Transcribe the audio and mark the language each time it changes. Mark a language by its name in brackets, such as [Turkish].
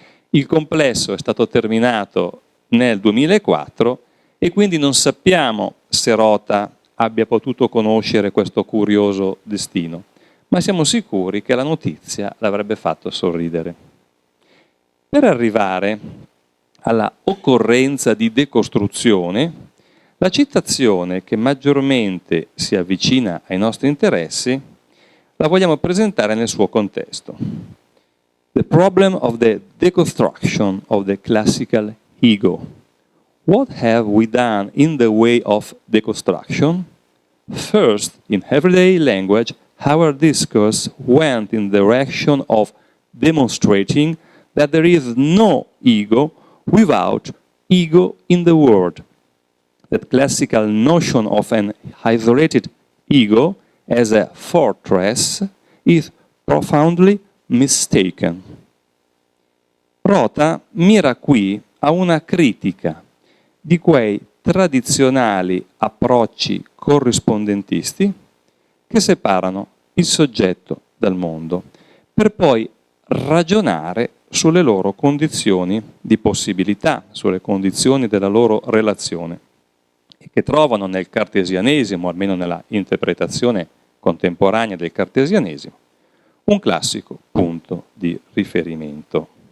[Italian] Il complesso è stato terminato nel 2004 e quindi non sappiamo se Rota abbia potuto conoscere questo curioso destino, ma siamo sicuri che la notizia l'avrebbe fatto sorridere. Per arrivare alla occorrenza di decostruzione, la citazione che maggiormente si avvicina ai nostri interessi la vogliamo presentare nel suo contesto. [English] The problem of the deconstruction of the classical ego. What have we done in the way of deconstruction? First, in everyday language, our discourse went in the direction of demonstrating that there is no ego without ego in the world. That classical notion of an isolated ego as a fortress is profoundly mistaken. [Italian] Rota mira qui a una critica di quei tradizionali approcci corrispondentisti che separano il soggetto dal mondo, per poi ragionare sulle loro condizioni di possibilità, sulle condizioni della loro relazione, e che trovano nel cartesianesimo, almeno nella interpretazione contemporanea del cartesianesimo, un classico punto di riferimento.